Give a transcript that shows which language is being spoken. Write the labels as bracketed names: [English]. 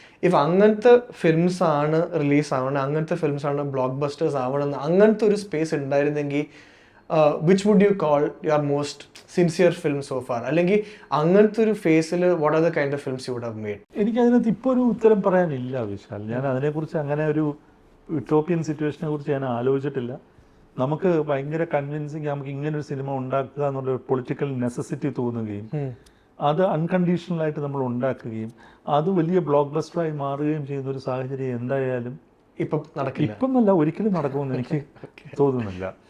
[Malayalam] If അങ്ങനത്തെ films ആണ് release ആവണം, അങ്ങനത്തെ ഫിലിംസ് ആണ് ബ്ലോക്ക് ബസ്റ്റേഴ്സ് ആവണം, അങ്ങനത്തെ ഒരു സ്പേസ് ഉണ്ടായിരുന്നെങ്കിൽ [English] which would you call your most sincere film so far? [Malayalam] അല്ലെങ്കിൽ അങ്ങനത്തെ ഒരു ഫേസിൽ [English] what are the kind of films you would have made? [Malayalam] എനിക്ക് അതിനകത്ത് ഇപ്പോൾ ഒരു ഉത്തരം പറയാനില്ല വിശാൽ. ഞാൻ അതിനെക്കുറിച്ച് അങ്ങനെ ഒരു യൂട്ടോപ്യൻ സിറ്റുവേഷനെ കുറിച്ച് ഞാൻ ആലോചിച്ചിട്ടില്ല. നമുക്ക് ഭയങ്കര കൺവിൻസിങ് നമുക്ക് ഇങ്ങനൊരു സിനിമ ഉണ്ടാക്കുക എന്നുള്ള പൊളിറ്റിക്കൽ നെസസിറ്റി തോന്നുകയും അത് അൺകണ്ടീഷണലായിട്ട് നമ്മൾ ഉണ്ടാക്കുകയും അത് വലിയ ബ്ലോക്ക് ബസ്റ്ററായി മാറുകയും ചെയ്യുന്ന ഒരു സാഹചര്യം എന്തായാലും ഇപ്പം നല്ല ഒരിക്കലും നടക്കുമെന്ന് എനിക്ക് തോന്നുന്നില്ല.